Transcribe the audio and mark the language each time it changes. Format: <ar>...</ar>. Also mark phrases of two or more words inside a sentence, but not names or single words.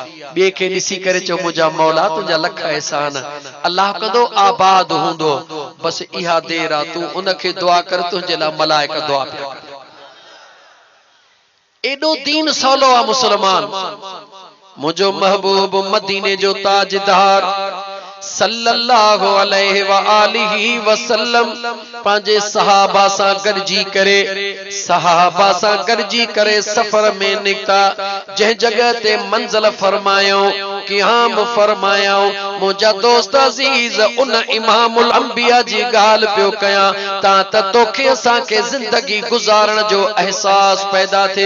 <sd>ॿिए खे ॾिसी करे चओ मुंहिंजा मौला तुंहिंजा लख एहसान, अल्लाह कंदो आबाद हूंदो, बस इहा देर आ, तू उन खे दुआ कर, तुंहिंजे लाइ मलाइक दुआ पिया कर। एॾो दीन सवलो आ मुसलमान। मुझो महबूब मदीने जो ताजदार</sd> <ar>صلى الله عليه وآله وسلم</ar> <sd>पांजे सहाबा सां गॾिजी करे, सहाबा सां गॾिजी करे सफ़र में निकता। जंहिं जगह ते मंज़िल फरमायो, क़याम फरमायो, मुंहिंजा दोस्त अज़ीज उन</sd> <ar>إمام الأنبياء</ar> <sd>जी ॻाल्हि पियो कयां ता त तोखे असांखे ज़िंदगी गुज़ारण जो एहसास पैदा थिए।</sd>